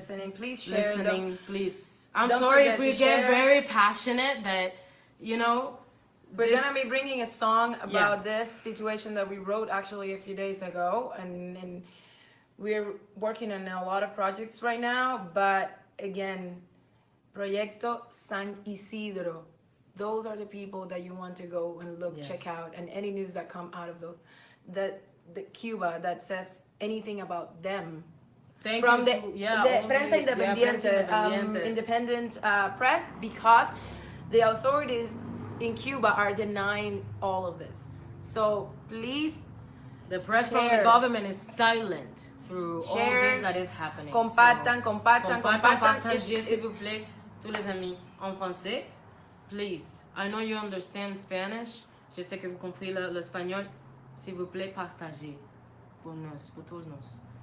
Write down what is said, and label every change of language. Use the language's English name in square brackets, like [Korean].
[English] listening. Please share. Listening, please. I'm don't sorry if we to get share. very passionate, but you know, we're gonna be bringing a song about this situation that we wrote actually a few days ago, and we're working on a lot of projects right now. But again, Proyecto San Isidro. Those are the people that you want to go and look, check out, and any news that come out of those, the Cuba that says anything about them. From the Prensa Independiente, independent press, because the authorities in Cuba are denying all of this. So please, the press from the government is silent through all this that is happening. [Spanish] Compartan, [French] partagez, s'il vous plaît, tous les amis en français. [English] Please, I know you understand Spanish. [French] Je sais que vous comprenez l'espagnol. S'il vous plaît, partagez pour nous, pour tous nous.